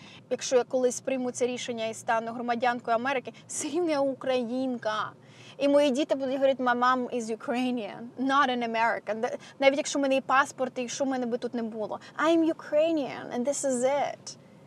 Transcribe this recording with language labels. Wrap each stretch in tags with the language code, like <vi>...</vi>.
<uk>Якщо я колись прийму це рішення і стану громадянкою Америки, все рівно я українка. І мої діти будуть говорити,</uk> <en>my mom is Ukrainian, not an American.</en> <uk>Навіть якщо в мене є паспорт, і що в мене би тут не було.</uk> <en>I'm Ukrainian, and this is it.</en>